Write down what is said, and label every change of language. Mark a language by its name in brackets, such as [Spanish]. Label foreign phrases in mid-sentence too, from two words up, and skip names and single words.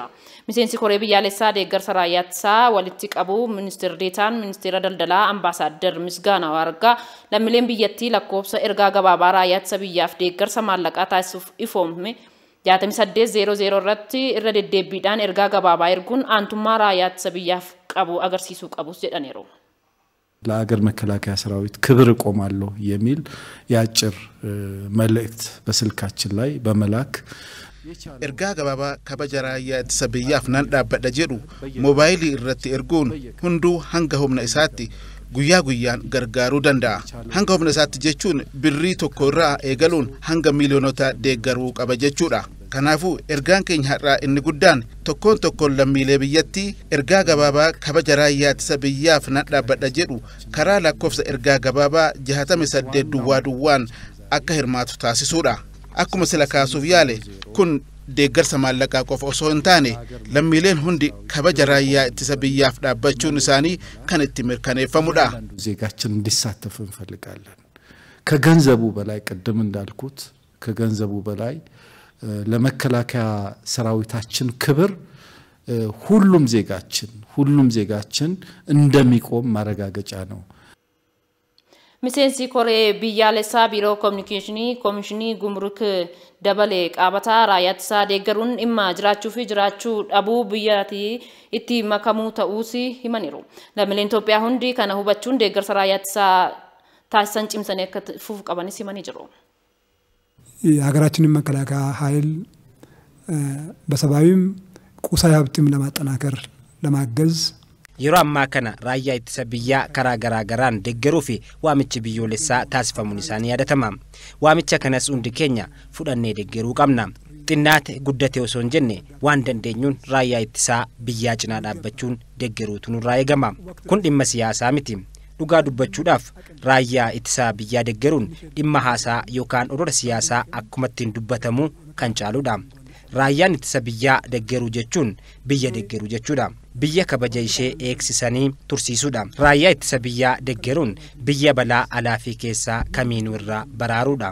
[Oromo] Miseensi koree biyyaalessaa deeggarsa raayyaa ittisaa walitti qabuu ministeera deetaan ministeera daldalaa ambaasaadder Misgaanaa Wargaa lammiileen biyyattii lakkoofsa ergaa gabaabaa raayyaa ittisa biyyaaf deeggarsa maallaqaa taasisuuf ifoome 6800 irratti irra deddeebiidhaan ergaa gabaabaa erguun aantummaa raayyaa ittisa biyyaaf qabu agarsiisuu qabus jedhaniiru. [Amharic] ለአገር መከላከያ ሰራዊት ክብር ቆማለሁ የሚል ያጭር መልእክት በስልካችን ላይ በመላክ [Oromo] ergaa gabaabaa kabaja raayyaa ittisa biyyaaf nan dhaabbadha jedhu moobaayilii irratti erguun hunduu hanga humna isaatti guyyaa guyyaan gargaaruu danda'a. Hanga humna isaatti jechuun birrii tokko irraa eegaluun hanga miiliyoonota deeggaruu qaba jechuudha. Kanaafuu ergaan keenya har'aa inni guddaan tokkoon lammiilee biyyattii ergaa gabaabaa kabaja raayyaa ittisa biyyaaf nan dhaabbadha jedhu karaa lakkoofsa ergaa gabaabaa 68 duwwaan akka hirmaatu taasisuudha. Akkuma sila kaasuuf yaale kun deeggarsa maallaqaa qofa osoo hin taane lammiileen hundi kabaja raayyaa ittisa biyyaaf dhaabbachuun isaanii kan itti mirkaneeffamudha. [Amharic] ዜጋችን እንዲሳተፉ እንፈልጋለን። ከገንዘቡ በላይ ቀደም እንዳልኩት ከገንዘቡ በላይ ለመከላከያ ሰራዊታችን ክብር ሁሉም ዜጋችን እንደሚቆም ማረጋገጫ ነው። [Oromo] Miseensi koree biyyaalessaa biiroo kominikeeshinii komishinii gumruk dabalee qaabataa raayyaa ittisaa deeggaruun dhimma jiraachuu fi jiraachuu dhabuu biyyattii itti makamuu ta'uus himaniiru. Lammiileen Itoophiyaa hundi kana hubachuun deeggarsa raayyaa ittisaa taasisan cimsanii akka fuuf qabanis himanii jiru. [Amharic] የሀገራችንን መከላከያ ኃይል በሰብአዊም ቁሳዊ ሀብትም ለማጠናከር ለማገዝ [Oromo] yeroo ammaa kana raayyaa ittisa biyyaa karaa garaagaraan deeggaruu fi waamichi biyyoolessaa taasifamuun isaanii yaadatama. Waamicha kanas hundi keenya fudhannee deeggaruu qabna. Xinnaate guddate osoo hin jenne waan dandeenyuun raayyaa ittisaa biyyaa cinaa dhaabbachuun deeggaruutu nurraa eegama. Kun dhimma siyaasaa miti. Dhugaa dubbachuudhaaf raayyaa ittisaa biyyaa deeggaruun dhimma haasaa yookaan olola siyaasaa akkuma ittiin dubbatamu kan caaludha. Raayyaan ittisa biyyaa deeggaruu jechuun biyya deeggaruu jechuudha. biyya kabaja ishee eegsisanii tursiisuudha. Raayyaa ittisa biyyaa deeggaruun biyya balaa alaa fi keessaa kamiinuu irraa baraaruudha.